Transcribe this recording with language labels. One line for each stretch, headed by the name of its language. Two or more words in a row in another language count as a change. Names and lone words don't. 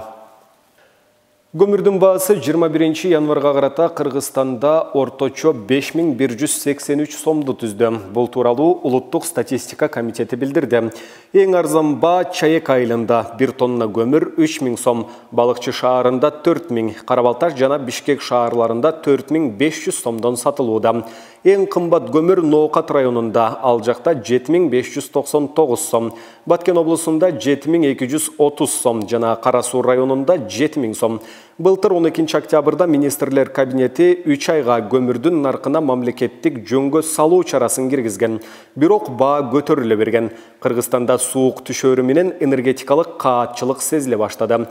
Kyrgyz: Көмүрдүн баасы 21 январга карата Кыргызстанда орточо 5183 сомду түздү. Бул тууралуу Улуттук статистика комитети билдирди. Эң арзан баа Чаек айылында 1 тонна көмүр 3000 сом, Балыкчы шаарында 4000, Карабалташ жана Бишкек шаарларында 4500 сомдон сатылууда.
Kazakh: Ең қымбат көмір Ноқат районында, ал жақта 7599 сом. Баткен облысында 7230 сом, жана Қарасу районында 7000 сом. Былтыр 12 октябрда министрлер кабинети 3 айға көмірдің нарқына мамлекеттік жөнгө салуу чарасын киргизген.
Kyrgyz: Бирок баа көтөрүлө берген. Кыргызстанда суук түшөрү менен энергетикалык каатчылык сезиле баштады.